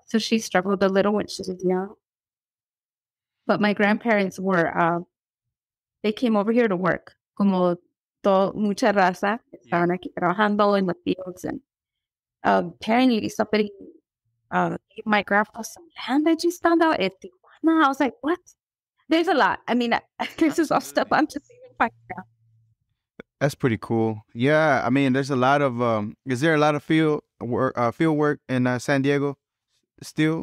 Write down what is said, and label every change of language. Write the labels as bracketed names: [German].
[English] So she struggled a little when she was young. But my grandparents they came over here to work. [Spanish] Como mucha raza, estaban aquí trabajando [English] in the fields. And apparently somebody gave my grandpa some land that just found out at Tijuana. I was like, what? There's a lot. I mean, this is all stuff I'm just even finding out. That's pretty cool. Yeah, I mean, there's a lot of is there a lot of field work in San Diego still?